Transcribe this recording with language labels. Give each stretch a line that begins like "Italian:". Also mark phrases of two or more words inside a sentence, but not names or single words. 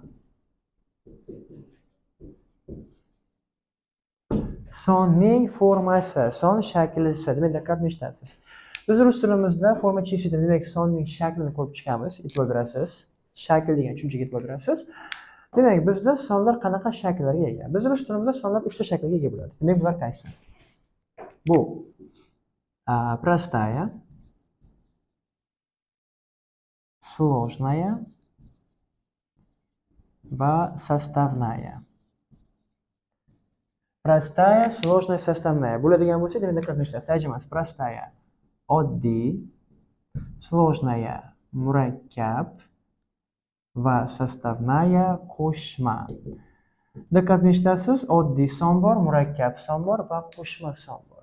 Uzbek: Sonning formasi, son shaklisi. Demak, diqqat etasiz. Biz rus tilimizda forma числитель, demak, sonning shaklini ko'rib chiqamiz. E'tibor berasiz. Shakl degan tushunchaga e'tibor berasiz. Demak, bizda sonlar qanaqa shakllarga ega? Biz rus tilimizda sonlar 3 ta shaklga ega bo'ladi. Demak, bular qaysi? Bu
Russian: простая, сложная
Uzbek: va составная.
Russian: Простая, сложная, составная.
Uzbek: Bo'ladigan bo'lsa, demak, diqqat qilishlar. Tarjimasi простая oddiy, сложная murakkab va составная qo'shma. Diqqat qilishasiz, oddiy son bor, murakkab son bor va qo'shma son bor.